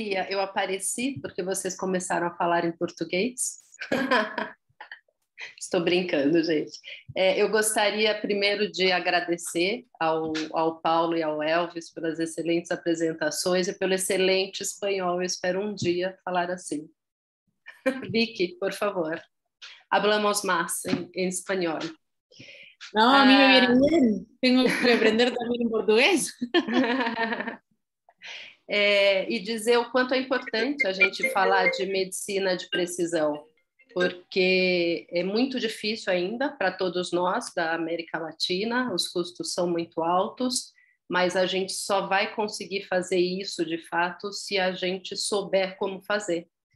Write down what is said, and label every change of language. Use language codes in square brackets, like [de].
[pt] Eu apareci porque vocês começaram a falar em português. Estou brincando, gente. Eu gostaria primeiro de agradecer ao Paulo e ao Elvis pelas excelentes apresentações e pelo excelente espanhol. Eu espero um dia falar assim. Vicky, por favor. [es] Hablamos más en español. No, a mí me viene bien. Tengo que aprender también en portugués. [pt] E dizer o quanto é importante a gente falar de medicina de precisão, porque é muito difícil ainda para todos nós da América Latina, os custos são muito altos, mas a gente só vai conseguir fazer isso de fato se a gente souber como fazer.